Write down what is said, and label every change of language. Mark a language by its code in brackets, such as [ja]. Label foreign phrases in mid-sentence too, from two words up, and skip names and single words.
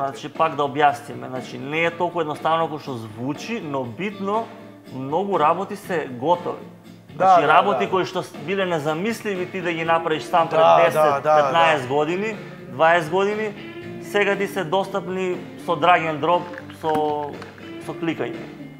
[mk] Значи пак да објасниме, значи не е толку едноставно како што звучи, но битно многу работи се готови. Значи работи кои што биле незамисливи ти да ги направиш сам пред 10, 15 години, 20 години, сега ти се достапни со [en] drag and drop, [mk] со кликање.